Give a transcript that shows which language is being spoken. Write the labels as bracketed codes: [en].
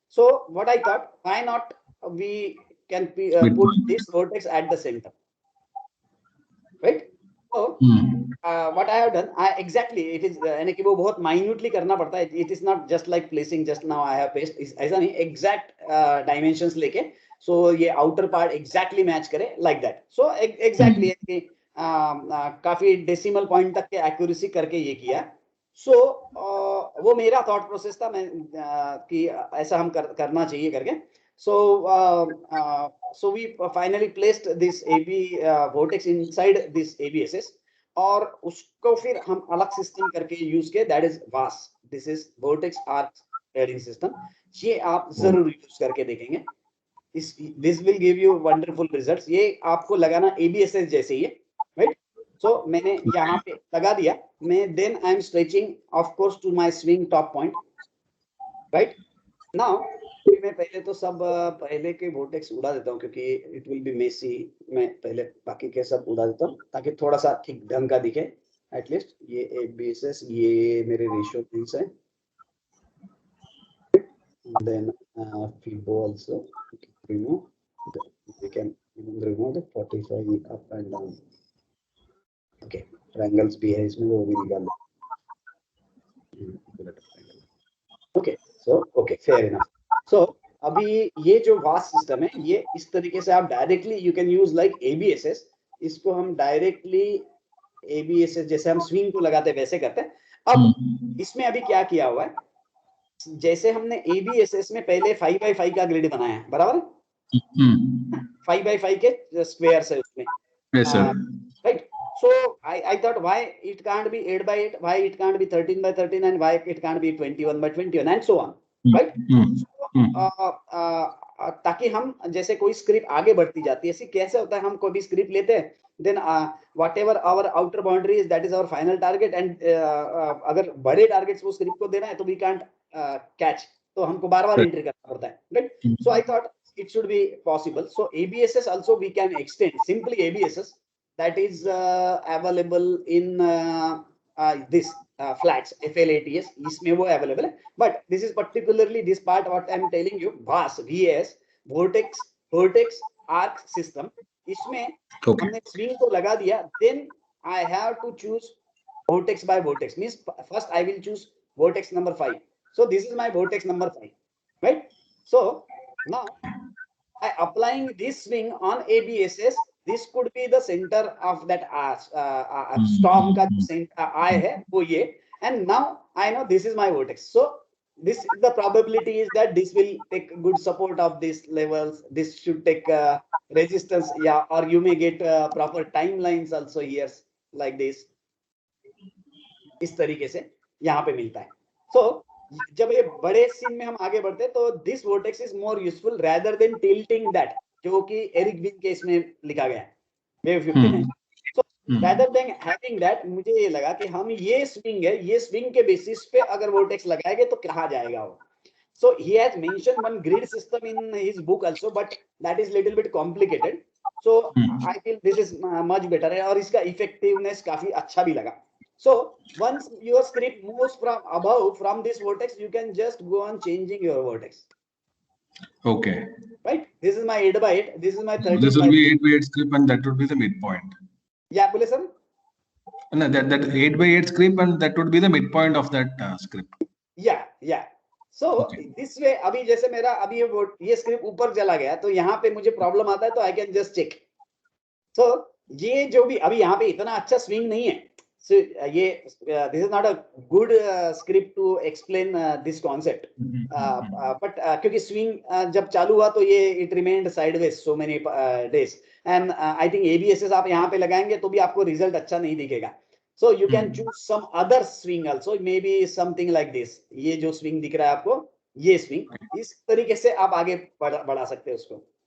[en] So what I thought, why not we can put this vertex at the center, right? So what I have done, exactly it is [hi] यानी कि वो बहुत minutely करना पड़ता है. [en] It is not just like placing just now I have placed. [hi] ऐसा नहीं, [en] exact dimensions लेके, so ये outer part exactly match करे like that. [hi] So exactly काफी डेसिमल पॉइंट तक के एक्यूरेसी करके ये किया. सो वो मेरा थॉट प्रोसेस था, मैं कि ऐसा हम करना चाहिए करके. [en] So we finally placed this AB vortex inside this ABSS, [hi] और उसको फिर हम अलग सिस्टम करके यूज किया, [en] That is VAS. This is vertex arc trading system. [hi] ये आप जरूर यूज करके देखेंगे. [en] This will give you wonderful results. [hi] ये आपको लगाना ABSS जैसे ही है, राइट? [en] so [hi] मैंने यहाँ पे लगा दिया. [en] मैं then I am stretching of course to my swing top point, right? [hi] Now मैं पहले तो सब पहले के वोर्टेक्स उड़ा देता हूँ क्योंकि [en] It will be messy. [hi] मैं पहले बाकी के सब उड़ा देता हूँ ताकि थोड़ा सा ठीक ढंग का दिखे एटलीस्ट. ये ABSS, ये मेरे रेशियो थिंग्स है. [en] Then FIBO also remove. We can remove the 45 up and down. [hi] Okay, triangles भी है इसमें, वो भी निकाल दो. [en] Okay, so okay, fair enough. [hi] So अभी ये जो VAS सिस्टम है, ये इस तरीके से आप directly [en] You can use like ABSS. [hi] इसको हम डायरेक्टली ABSS जैसे हम स्विंग को लगाते हैं वैसे करते हैं. अब इसमें अभी क्या किया हुआ है, जैसे हमने ABSS में पहले 5x5 का ग्रिड बनाया है, बराबर? 5x5 के स्क्वायर्स है उसमें, right? [en] So I thought why it can't be 8x8, why it can't be 13x13, and why it can't be 21x21 and so on, right? [hi] ताकि हम जैसे कोई स्क्रिप्ट आगे बढ़ती जाती है, ऐसे कैसे होता है, हम कोई भी स्क्रिप्ट लेते हैं, then [en] whatever our outer boundary is, that is our final target, [hi] and अगर बड़े टारगेट्स वो स्क्रिप्ट को देना है तो [en] we can't catch, [hi] तो हमको बार-बार एंट्री करना पड़ता है, right? [en] So I thought it should be possible. So ABSS also we can extend, simply ABSS that is available in this flats FLATS, [hi] इसमें वो available है. [en] But this is particularly this part what I am telling you, VAS vortex arc system. [hi] इसमें हमने swing को लगा दिया, [en] then I have to choose vortex by vortex. Means first I will choose vortex number 5. So this is my vortex number 5, right? So now I applying this swing on ABSS. This could be the center of that storm [hi] का जो center eye है वो ये, [en] and now I know this is my vortex. So this the probability is that this will take good support of these levels. This should take resistance, yeah, or you may get proper timelines also here like this. [hi] इस तरीके से यहाँ पे मिलता है. So जब ये बड़े सीन में हम आगे बढ़ते हैं तो [en] this vortex is more useful rather than tilting that, [hi] जो कि एरिक विन के इसमें लिखा गया है wave 59. [en] So rather than having that, [hi] मुझे ये लगा कि हम ये स्विंग है, ये स्विंग के बेसिस पे अगर वोर्टेक्स लगाएंगे तो कहाँ जाएगा वो. [en] So he has mentioned one grid system in his book also, but that is little bit complicated. So I feel this is much better, [hi] और इसका effectiveness काफी अच्छा भी लगा. [en] So once your script moves from above from this vortex, you can just go on changing your vortex. Okay. Right? This is my 8x8. This is my 13. This will be 8x8 script, and that would be the midpoint. [hi] Yeah, बोले sir? [en] No, that 8x8 script, and that would be the midpoint of that script. Yeah. [hi] So this way, अभी जैसे मेरा अभी ये script ऊपर चला गया तो यहाँ पे मुझे प्रॉब्लम आता है तो [en] I can just check. [hi] So ये जो भी अभी यहाँ पे इतना अच्छा स्विंग नहीं है. [en] So ये this is not a good script to explain this concept. [hi] But क्योंकि swing जब चालू हुआ तो ये [en] it remained sideways so many days, and I think [hi] ABSS आप यहाँ पे लगाएंगे तो भी आपको रिजल्ट अच्छा नहीं दिखेगा. [en] So you can choose some other swing also, maybe something like this. [hi] ये जो swing दिख रहा है आपको, ये swing, इस तरीके से आप आगे बढ़ा सकते हैं उसको.